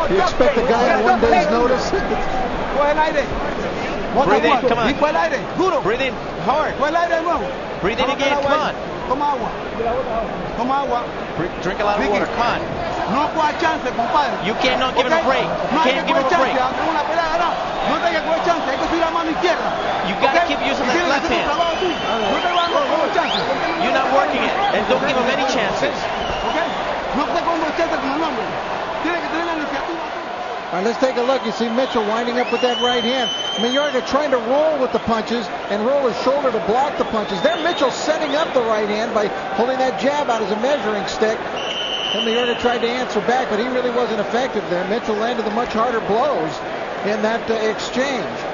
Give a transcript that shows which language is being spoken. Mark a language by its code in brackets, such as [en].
[en] You expect a guy on one day's notice? [es] Coge el aire. [en] Breathe in, come on. [es] Y coge el aire, duro. [en] Breathe in hard. [es] Coge el aire de nuevo. [en] Breathe in again, come on. [es] Toma agua. Toma agua. [en] Drink a lot of water, come on. [es] No coja chance, compadre. [en] You cannot give him a break. You can't give him a break. [es] Una pelea ganada. No te hay que coger chance, hay que subir la mano izquierda. [en] You gotta keep using that left hand. [es] No te van a coger chance. [en] You're not working it, and don't give him any chances. Okay? [es] No te coges chance con el hombre. Tiene que tener la iniciativa. [en] All right, let's take a look. You see Mitchell winding up with that right hand. Mayorga trying to roll with the punches and roll his shoulder to block the punches. There Mitchell setting up the right hand by holding that jab out as a measuring stick. And Mayorga tried to answer back, but he really wasn't effective there. Mitchell landed the much harder blows in that exchange.